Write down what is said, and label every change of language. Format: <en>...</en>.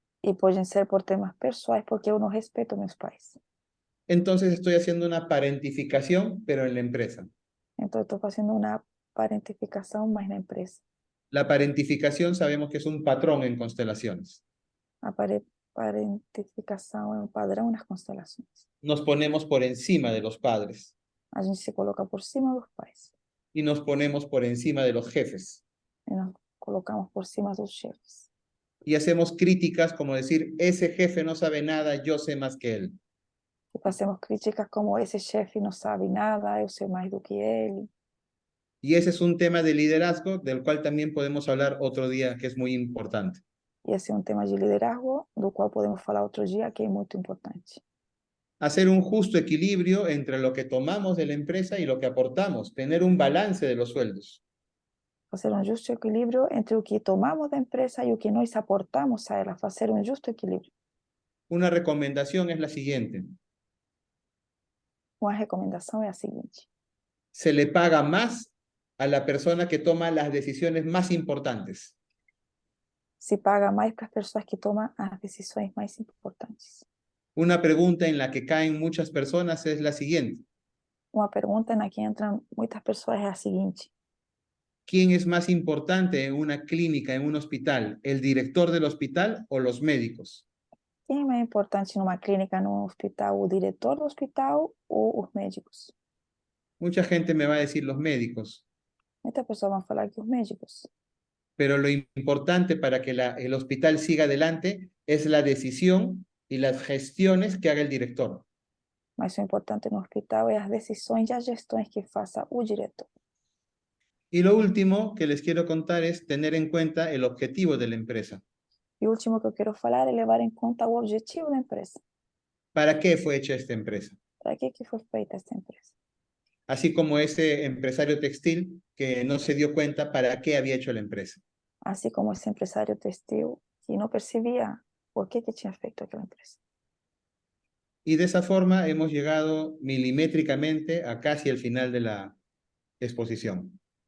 <pt>E podem ser por temas pessoais, porque eu não respeito meus pais.</pt> <es>Entonces estoy haciendo una parentificación, pero en la empresa.</es> <pt>Então, eu estou fazendo uma parentificação, mas na empresa.</pt> <es>La parentificación sabemos que es un patrón en constelaciones.</es> <pt>A parentificação é um padrão nas constelações.</pt> <es>Nos ponemos por encima de los padres</es> <pt>A gente se coloca por cima dos pais</pt> <es>y nos ponemos por encima de los jefes.</es> <pt>e nos colocamos por cima dos chefes.</pt> <es>Y hacemos críticas como decir, ese jefe no sabe nada, yo sé más que él.</es> <pt>E fazemos críticas como esse chefe não sabe nada, eu sei mais do que ele.</pt> <es>Y ese es un tema de liderazgo del cual también podemos hablar otro día, que es muy importante.</es> <pt>E esse é um tema de liderazgo, do qual podemos falar outro dia, que é muito importante.</pt> <es>Hacer un justo equilibrio entre lo que tomamos de la empresa y lo que aportamos, tener un balance de los sueldos.</es> <pt>Fazer um justo equilíbrio entre o que tomamos da empresa e o que nós aportamos a ela. Fazer um justo equilíbrio.</pt> <es>Una recomendación es la siguiente.</es> <pt>Uma recomendação é a seguinte:</pt> <es>Se le paga más a la persona que toma las decisiones más importantes.</es> <pt>se paga mais para as pessoas que tomam as decisões mais importantes.</pt> <es>Una pregunta en la que caen muchas personas es la siguiente.</es> <pt>Uma pergunta na que entram muitas pessoas é a seguinte:</pt> <es>¿Quién es más importante en una clínica, en un hospital? ¿El director del hospital o los médicos?</es> <pt>quem é mais importante numa clínica, num hospital, o diretor do hospital ou os médicos?</pt> <es>Mucha gente me va a decir los médicos,</es> <pt>Muitas pessoas vão falar que os médicos.</pt> <es>pero lo importante para que el hospital siga adelante es la decisión y las gestiones que haga el director.</es> <pt>Mas o importante no hospital é as decisões e as gestões que faça o diretor.</pt> <es>Y lo último que les quiero contar es tener en cuenta el objetivo de la empresa.</es> <pt>E o último que eu quero falar é levar em conta o objetivo da empresa.</pt> <es>¿Para qué fue hecha esta empresa?</es> <pt>Para que foi feita esta empresa?</pt> <es>Así como ese empresario textil que no se dio cuenta para qué había hecho la empresa.</es> <pt>Assim como esse empresário textil que não percebia por que tinha feito aquela empresa.</pt> <es>Y de esa forma hemos llegado milimétricamente a casi el final de la exposición.</es>